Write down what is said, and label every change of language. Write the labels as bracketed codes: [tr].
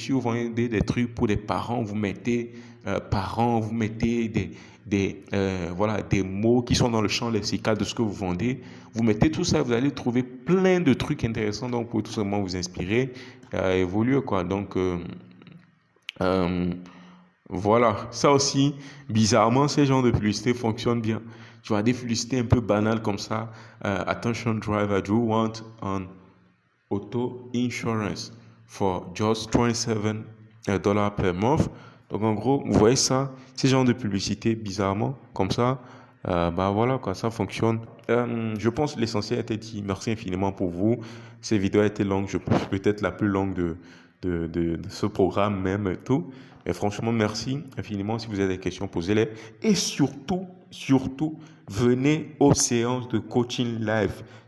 [fr] Si vous vendez des trucs pour des parents, vous mettez parents, vous mettez voilà, des mots qui sont dans le champ lexical de ce que vous vendez. Vous mettez tout ça, vous allez trouver plein de trucs intéressants donc vous pouvez tout simplement vous inspirer, évoluer quoi. Donc, euh, Voilà, ça aussi, bizarrement, ces genres de publicités fonctionnent bien. Tu vois, des publicités un peu banales comme ça. [en] Attention driver, do you want an auto insurance for just $27 per month? [fr] Donc en gros, vous voyez ça, ces genres de publicités, bizarrement, comme ça, bah voilà, quoi, ça fonctionne. Je pense que l'essentiel a été dit. Merci infiniment pour vous. Cette vidéo a été longue, je pense peut-être la plus longue de ce programme même et tout. Mais franchement, merci infiniment. Si vous avez des questions, posez-les. Et surtout, venez aux séances de coaching live.